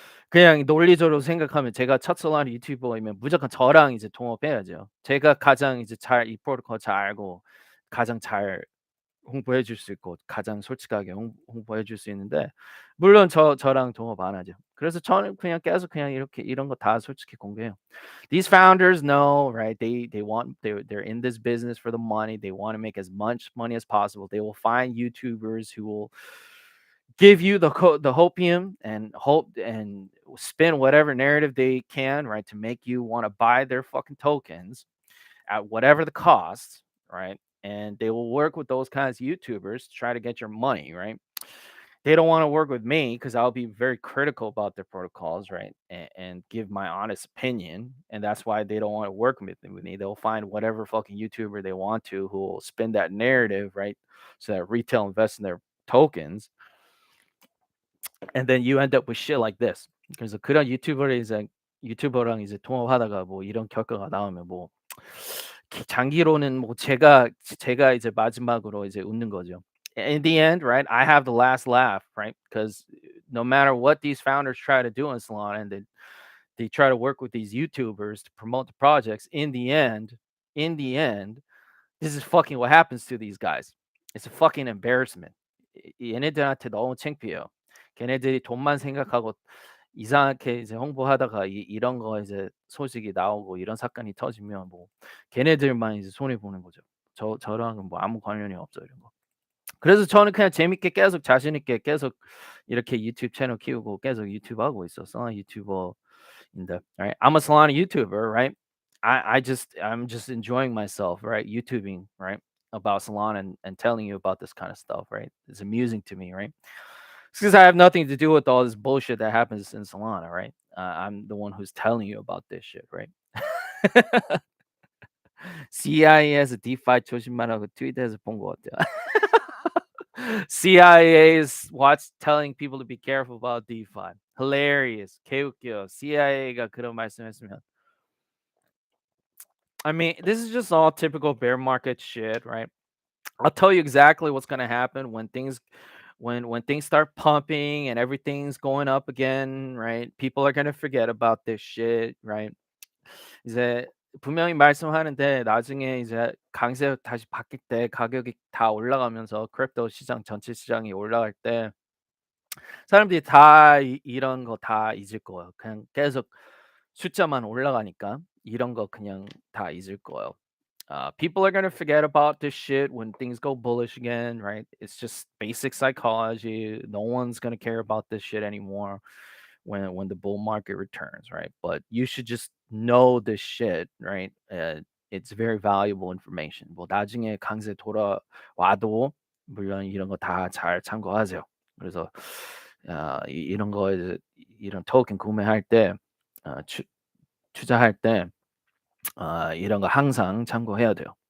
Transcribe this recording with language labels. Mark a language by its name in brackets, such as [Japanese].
[Korean] 그냥 논리적으로 생각하면 제가 첫 솔라니 유튜버이면 무조건 저랑 이제 동업해야죠. 제가 가장 이제 잘 이 프로토콜 잘 알고 가장 잘 홍보해 줄 수 있고 가장 솔직하게 홍보해 줄 수 있는데 물론 저랑 동업 안 하죠. 그래서 저는 그냥 계속 그냥 이렇게 이런 거 다 솔직히 공개해요. [English] These founders know, right? They're in this business for the money. They want to make as much money as possible. They will find YouTubers who will give you the hopium and hope and spin whatever narrative they can, right, to make you want to buy their fucking tokens at whatever the cost, right? And they will work with those kinds of YouTubers to try to get your money, right? They don't want to work with me because I'll be very critical about their protocols, right? And give my honest opinion. And that's why they don't want to work with me. They'll find whatever fucking YouTuber they want to who will spin that narrative, right? So that retail invest in their tokens. And then you end up with shit like this. [Korean] 그래서 그런 유튜버랑 이제 통화하다가 뭐 이런 결과가 나오면 뭐 장기로는 뭐 제가 이제 마지막으로 이제 웃는 거죠. [English] In the end, right, I have the last laugh, right? Because no matter what these founders try to do in Solana, and they try to work with these YouTubers to promote the projects, in the end, this is fucking what happens to these guys. It's a fucking embarrassment. [Korean] 얘네들한테 너무 창피해요. 걔네들이 돈만 생각하고 이상하게 이제 홍보하다가 이런 거 이제 소식이 나오고 이런 사건이 터지면 뭐 걔네들만 이제 손해 보는 거죠. 저랑은 뭐 아무 관련이 없어요, 이런 거. 그래서 저는 그냥 재밌게 계속 자신 있게 계속 이렇게 유튜브 채널 키우고 계속 유튜브 하고 있었어. 유튜버인데, [English] right? I'm a Solana YouTuber, right? I'm just enjoying myself, right? YouTubing, right? About Solana and telling you about this kind of stuff, right? It's amusing to me, right? Because I have nothing to do with all this bullshit that happens in Solana, right? I'm the one who's telling you about this shit, right? [Korean] CIA에서 DeFi 조심하라고 트위터에서 본 것 같아요. [English] CIA is telling people to be careful about DeFi. Hilarious. [Korean] 개웃겨. CIA가 그런 말씀했으면 [English] I mean, this is just all typical bear market shit, right? I'll tell you exactly what's gonna happen when things start pumping and everything's going up again, right? People are gonna forget about this shit, right? [Korean] 이제 분명히 말씀하는데 나중에 이제 강세 다시 바뀔 때 가격이 다 올라가면서 크립토 시장 전체 시장이 올라갈 때 사람들이 다 이런 거 다 잊을 거예요. 그냥 계속 숫자만 올라가니까 이런 거 그냥 다 잊을 거예요. [English] People are gonna forget about this shit when things go bullish again, right? It's just basic psychology. No one's gonna care about this shit anymore when the bull market returns, right? But you should just know this shit, right? It's very valuable information. [Korean] 뭐 나중에 강세 돌아와도 물론 이런 거 다 잘 참고하세요. 그래서 이런 거 이제 이런 토ken 구매할 때 투자할 때 이런 거 항상 참고해야 돼요.